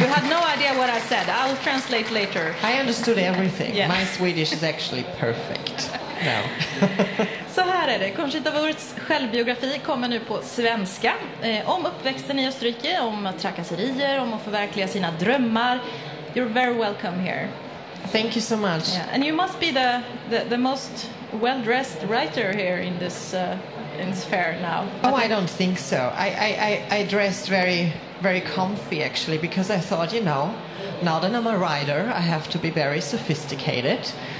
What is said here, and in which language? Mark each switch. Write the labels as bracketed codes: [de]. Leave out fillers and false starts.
[en] You had no idea what I said. I'll translate later. I understood everything. Yeah. My Swedish is actually perfect now. [sv] Så här är det. Conchita Wursts självbiografi kommer nu på svenska. Om uppväxten i Österrike, om trakasserier, om att förverkliga sina drömmar. [en] You're very welcome here. Thank you so much. Yeah. And you must be the most well-dressed writer here in this fair now. Oh, I don't think so. I dressed very comfy actually, because I thought, now that I'm a writer, I have to be very sophisticated.